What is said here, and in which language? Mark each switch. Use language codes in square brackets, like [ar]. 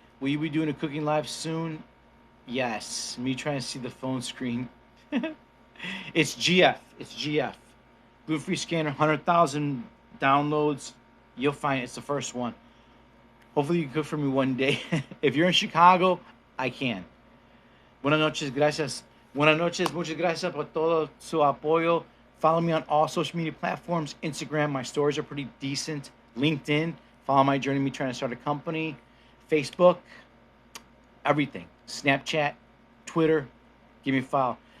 [en] Will you be doing a cooking live soon? Yes. Me trying to see the phone screen. It's GF. It's GF. Gluten Free Scanner, 100,000 downloads. You'll find it. It's the first one. Hopefully you can cook for me one day. If you're in Chicago, I can. [es] Buenas noches, gracias. Buenas noches, muchas gracias por todo su apoyo. [en] Follow me on all social media platforms. Instagram, my stories are pretty decent. LinkedIn, follow my journey, me trying to start a company. Facebook, everything. Snapchat, Twitter, give me a follow.